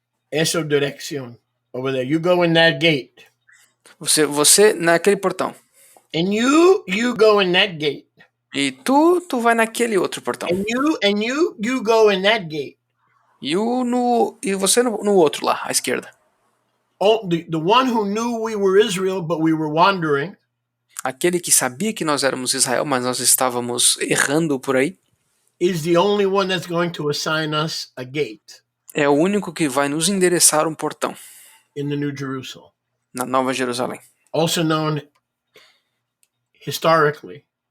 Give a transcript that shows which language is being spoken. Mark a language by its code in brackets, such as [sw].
[en] essa direction over there. You go in that gate. [pt] Você naquele portão. [en] And you go in that gate. [pt] E tu vai naquele outro portão. [en] And you go in that gate. [pt] E você no outro lá, à esquerda. [en] Oh, the one who knew we were Israel, but we were wandering, [pt] Aquele que sabia que nós éramos Israel, mas nós estávamos errando por aí, [en] is the only one that's going to assign us a gate [pt] é o único que vai nos endereçar um portão [en] in the New Jerusalem, [pt] na Nova Jerusalém. [en] also known historically